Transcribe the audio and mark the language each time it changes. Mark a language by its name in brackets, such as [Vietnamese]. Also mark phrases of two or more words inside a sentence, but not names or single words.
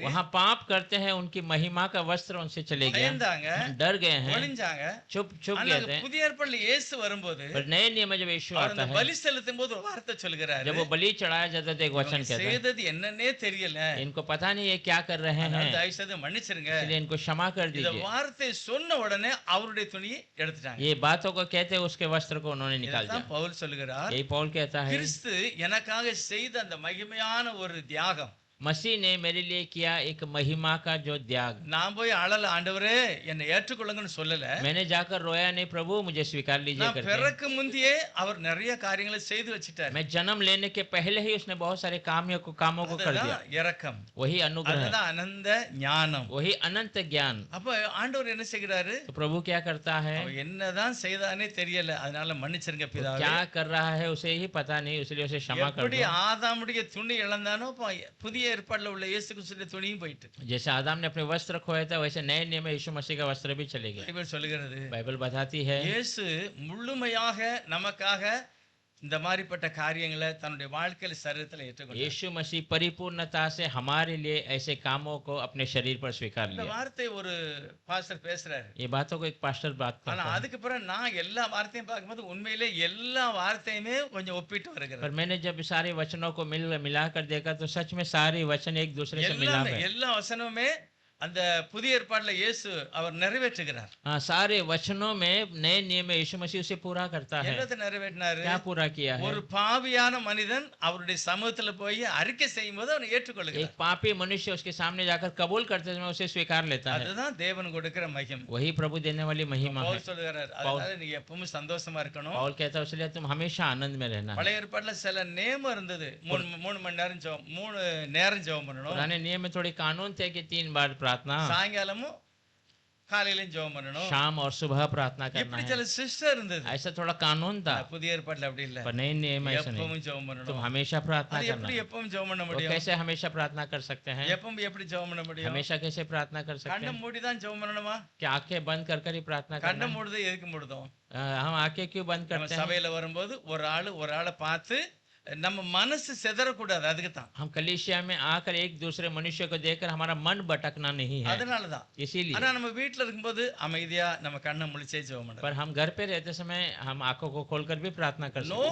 [Hindi] वहाँ पाप करते हैं उनकी महिमा का वस्त्र उनसे चले गया, [Tamil] பயந்தாங்க, [Hindi] डर गए हैं, [Tamil] ஒளிஞ்சாங்க. [Hindi] छुप [Tamil] ஆனா [Hindi] गए [Tamil] அங்க [Hindi] थे। [Tamil] புதிய ஏற்பாடுல இயேசு வரும்போது [Hindi] पर नए नियम में जब यीशु [Tamil] அவர் [Hindi] आता [Tamil] அந்த [Hindi] है, [Tamil] பலி செலுத்தும் போது ஒரு வார்த்தை சொல்கிறாரு, [Hindi] जब वो बलि चढ़ाया जाता है तो एक वचन कहता है, [Tamil] செய்தது என்னன்னே தெரியல, [Hindi] इनको पता नहीं ये क्या कर रहे [Tamil] அதனால [Hindi] हैं, [Tamil] தயவு செய்து மன்னிச்சிருங்க. [Hindi] इसलिए इनको क्षमा कर [Tamil] இந்த [Hindi] दीजिए। [Tamil] வார்த்தை சொன்ன உடனே அவருடைய துணியை எடுத்துட்டாங்க. [Hindi] ये बातों को कहते हैं उसके वस्त्र को उन्होंने निकाल [Tamil] இதைத்தான் [Hindi] दिया। [Tamil] பவுல் சொல்லுகிறார், [Hindi] यही पौल कहता है, [Tamil] கிறிஸ்து எனக்காக செய்த அந்த மகிமையான ஒரு தியாகம், [Hindi] मसीह ने मेरे लिए किया एक महिमा का जो त्याग। [Tamil] நான் போய் அழல, ஆண்டவரே என்னை ஏற்றுக்கொள்ளுங்கன்னு சொல்லல, [Hindi] मैंने जाकर रोया नहीं, प्रभु मुझे स्वीकार लीजिए [Tamil] நான் [Hindi] करके। [Tamil] பிறக்கு முந்தியே அவர் நிறைய காரியங்களை செய்து வச்சிட்டார். [Hindi] मैं जन्म लेने के पहले ही उसने बहुत सारे कामों को कर दिया। [Tamil] அதுதான் இரக்கம், [Hindi] वही अनुग्रह, [Tamil] அதுதான் அனந்த ஞானம். [Hindi] वही अनंत ज्ञान। [Tamil] அப்ப ஆண்டவர் என்ன செய்கிறாரு? [Hindi] तो प्रभु क्या करता है, [Tamil] அவன் என்னதான் செய்தானே தெரியல, அதனால மன்னிச்சிருங்க [Hindi] वो [Tamil] பிதாவே. [Hindi] क्या कर रहा है उसे ही पता नहीं, इसलिए उसे क्षमा कर [Tamil] எப்படி [Hindi] दो। [Tamil] ஆதாமுடைய துணி இழந்தானோ, இப்ப புதிய பழைய ஏற்பாடுல உள்ள இயேசு கிறிஸ்துவின் துணியும் போயிட்டு [Hindi] जैसे आदम ने अपने वस्त्र खोए थे वैसे नए नियम में यीशु मसीह का वस्त्र भी चले गए। [Tamil] பைபிள் சொல்லுகிறது [Hindi] बाइबल बताती है [Tamil] இயேசு முழுமையாக நமக்காக இந்த மாதிரிப்பட்ட காரியங்களை தன்னுடைய வாழ்க்கையில சரீரத்துல ஏற்றுக்கொண்டார். [Hindi] यीशु मसीह परिपूर्णता से हमारे लिए ऐसे कामों को अपने शरीर पर स्वीकार [Tamil] இந்த [Hindi] लिया। [Tamil] வார்த்தை ஒரு பாஸ்டர் பேசுறாரு. [Hindi] ये बातों को एक पास्टर बात [Tamil] ஆனா [Hindi] करता है, [Tamil] அதுக்கு பிறகு நான் எல்லா வார்த்தையும் பார்க்கும்போது உண்மையிலே எல்லா வார்த்தையுமே கொஞ்சம் ஒப்பிட்டு வருகிறது. [Hindi] पर मैंने जब सारे वचनों को मिलाकर देखा तो सच में सारे वचन एक दूसरे से मिलाप है। [Tamil] எல்லா வசனமுமே அந்த புதிய ஏற்பாடுல இயேசு அவர் நிறைவேற்றுகிறார். [Hindi] हाँ, सारे वचनों में नए नियम में यीशु मसीह उसे पूरा करता है। [Tamil] என்னத்தை நிறைவேற்றினாரு? [Hindi] क्या पूरा किया है? [Tamil] ஒரு பாவியான மனிதன் அவருடைய சமூகத்துல போய் அறிக்கை செய்யும்போது அவனை [Hindi] एक [Tamil] ஏற்றுக்கொள்கிறார். [Hindi] पापी मनुष्य उसके सामने जाकर कबूल करते समय उसे स्वीकार लेता है। [Tamil] அதுதான் தேவன் கொடுக்கிற மகிமை. [Hindi] वही प्रभु देने वाली महिमा है। [Tamil] பவுல் சொல்லுகிறார், அதனால நீங்க எப்பவும் சந்தோஷமா இருக்கணும். [Hindi] पौल कहता है इसलिए तुम हमेशा आनंद में रहना है। [Tamil] பழைய ஏற்பாடுல சில நியமம் இருந்தது. 3 மணி நேரம் ஜெபம், 3 நேரம் ஜெபம் பண்ணணும். [Hindi] पुराने नियम में थोड़ी कानून थे कि 3 बार प्रार्थना, [Tamil] சாயங்காலமும் காலையிலும் ஜெபம் பண்ணணும். [Hindi] शाम और सुबह प्रार्थना करना [Tamil] இப்படி [Hindi] है। [Tamil] சில சிஸ்டர் இருந்தது. [Hindi] ऐसा थोड़ा कानून था, [Tamil] புதிய ஏற்பாடுல அப்படி இல்ல. [Hindi] पर नए नियम में ऐसा नहीं। [Tamil] எப்பவும் ஜெபம் [Hindi] तुम [Tamil] பண்ணணும். [Hindi] हमेशा प्रार्थना [Tamil] அது [Hindi] करना [Tamil] எப்படி [Hindi] है। [Tamil] எப்பவும் ஜெபம் பண்ண [Hindi] तो [Tamil] முடியும்? [Hindi] कैसे हमेशा प्रार्थना कर सकते हैं? [Tamil] எப்பவும் எப்படி ஜெபம் பண்ண முடியும்? [Hindi] हमेशा कैसे प्रार्थना कर सकते [Tamil] கண்ணை [Hindi] हैं? [Tamil] மூடி தான் ஜெபம் பண்ணணுமா? [Hindi] क्या आंखें बंद कर ही प्रार्थना करना [Tamil] கண்ணை [Hindi] है? [Tamil] மூடுறது எதுக்கு மூடுதோம்? [Hindi] हम आंखें क्यों बंद [Tamil] நம்ம [Hindi] करते हैं? [Tamil] சபையில வரும்போது ஒரு ஆளை பார்த்து நம்ம மனசு சிதறக்கூடாது. அதுக்கு தான். [Hindi] हम कलीसिया में आकर एक दूसरे मनुष्य को देखकर हमारा मन भटकना नहीं है, [Tamil] அதனாலதான். [Hindi] इसीलिए। [Tamil] ஆனா நம்ம வீட்ல இருக்கும்போது அமைதியா நம்ம கண்ணை முழிச்சே ஜெபம் பண்ணணும். [Hindi] पर हम घर पे रहते समय हम आंखों को खोलकर भी प्रार्थना कर सकते हैं।